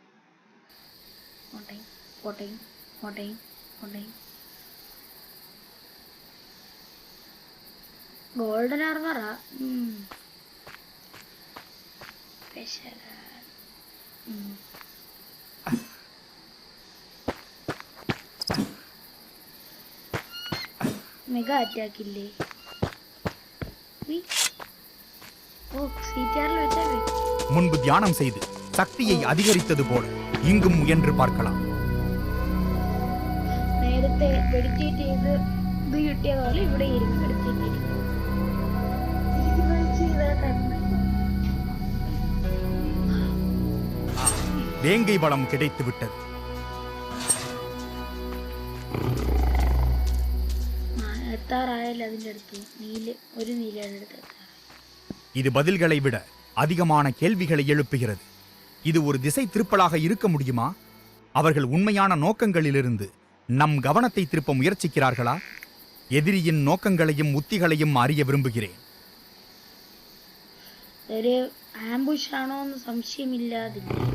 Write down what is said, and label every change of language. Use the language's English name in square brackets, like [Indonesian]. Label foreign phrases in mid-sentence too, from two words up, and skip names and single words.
[English] golden armour. mega attack [Malayalam] ഇല്ലേ? [Tamil] முன்பு தியானம் செய்து சக்தியை அதிகரித்தது போல இங்கும் முயன்று பார்க்கலாம். [Malayalam] നേരത്തെ മെഡിറ്റേറ്റ് ചെയ്ത് ഇത് കിട്ടിയ പോലെ ഇവിടെ ഇരുന്ന് മെഡിറ്റേറ്റ് ചെയ്യും. [Tamil] வேங்கை வளம் கிடைத்து விட்டது. [Malayalam] എത്താറായാലും അതിൻ്റെ അടുത്ത് ഒരു നീലയുടെ അടുത്ത് എത്താറായി. [Tamil] இது பதில்களை விட அதிகமான கேள்விகளை எழுப்புகிறது. இது ஒரு திசை திருப்பலாக இருக்க முடியுமா? அவர்கள் உண்மையான நோக்கங்களிலிருந்து நம் கவனத்தை திருப்ப முயற்சிக்கிறார்களா? எதிரியின் நோக்கங்களையும் உத்திகளையும் அறிய விரும்புகிறேன். [Malayalam] ഒരു ആംബുഷ് ആണോ എന്ന് സംശയമില്ലാതില്ല.